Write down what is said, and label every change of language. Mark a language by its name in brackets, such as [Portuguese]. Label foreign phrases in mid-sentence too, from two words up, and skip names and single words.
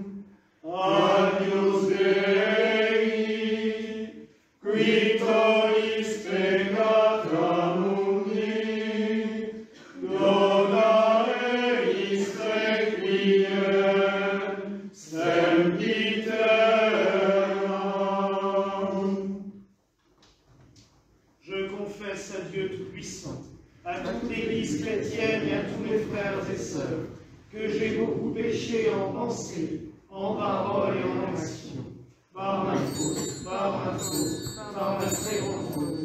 [Latin] Agnus Dei, qui tollis peccata mundi, dona eis requiem, sempiternam. [French] Je confesse à Dieu Tout-Puissant, à toute l'Église chrétienne et à tous mes frères et sœurs, que j'ai beaucoup péché en pensée, en parole et en action, par ma faute, par ma très grande faute.